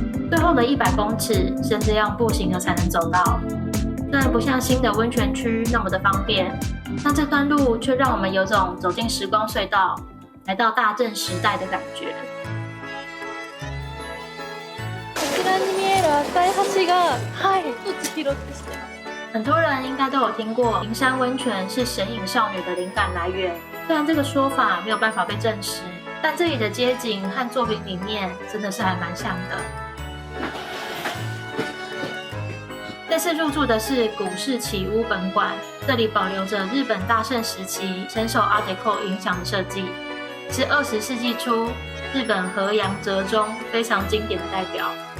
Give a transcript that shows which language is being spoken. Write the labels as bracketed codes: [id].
[zh] 最后的100公尺，甚至要步行的才能走到。虽然不像新的温泉区那么的方便，但这段路却让我们有种走进时光隧道，来到大正时代的感觉。 [ja] こちらに見える赤い橋が、はい、栃木ロです。 [zh] 很多人应该都有听过银山温泉是神隐少女的灵感来源，虽然这个说法没有办法被证实，但这里的街景和作品里面真的是还蛮像的。这次入住的是古式起屋本馆，这里保留着日本大正时期深受 Art Deco 影响的设计，是20世纪初日本河阳折中非常经典的代表。